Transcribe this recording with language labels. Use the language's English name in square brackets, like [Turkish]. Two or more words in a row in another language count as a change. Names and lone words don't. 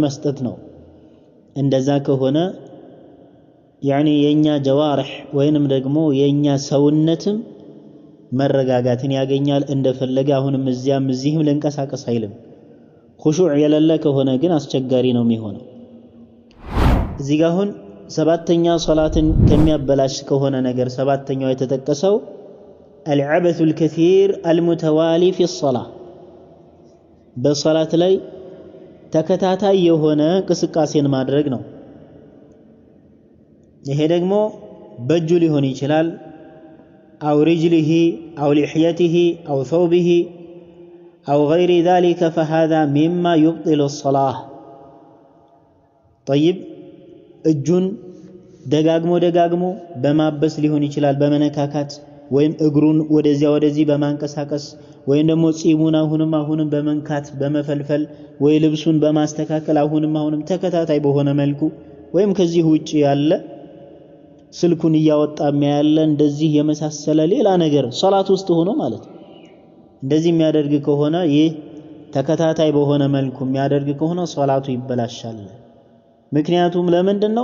[Amharic] መስጠት ነው። እንደዛ ከሆነ يعني የኛ ጀዋርህ ወይንም ደግሞ የኛ ሰውነትም መረጋጋትን ያገኛል። እንደፈለገ አሁንም እዚያም እዚህም ለንቀሳቀስ አይልም። ኹሹዕ የሌለ ከሆነ ግን አስቸጋሪ ነው የሚሆነው። እዚህ ጋር አሁን ሰባተኛ ሶላትን ከሚያበላሽ ከሆነ ነገር ሰባተኛው የተጠቀሰው [Arabic] العبث الكثير المتوالي في الصلاة [Amharic] በሶላት ላይ ተከታታይ የሆነ እንቅስቃሴን ማድረግ ነው። ይሄ ደግሞ በእጁ ሊሆን ይችላል [Arabic] أو رجله أو لحيته أو ثوبه أو غير ذلك فهذا مما يبطل الصلاة. [Amharic] طيب እጁን ደጋግሞ በማበስ ሊሆን ይችላል፣ በመነካካት ወይም እግሩን ወደዚህ በማንቀሳቀስ ወይም ደግሞ ጺሙን አሁንም በመንካት በመፈልፈል ወይ ልብሱን በማስተካከል አሁንም ተከታታይ በሆነ መልኩ ወይም ከዚህ ውጪ ያለ ስልኩን እያወጣ የሚያለ እንደዚህ የመሳሰለ ሌላ ነገር ሶላት ውስጥ ሆኖ ማለት እንደዚህ የሚያደርግ ከሆነ ይህ ተከታታይ በሆነ መልኩ የሚያደርግ ከሆነ ሶላቱ ይበላሻል። ምክንያቱም ለምንድነው?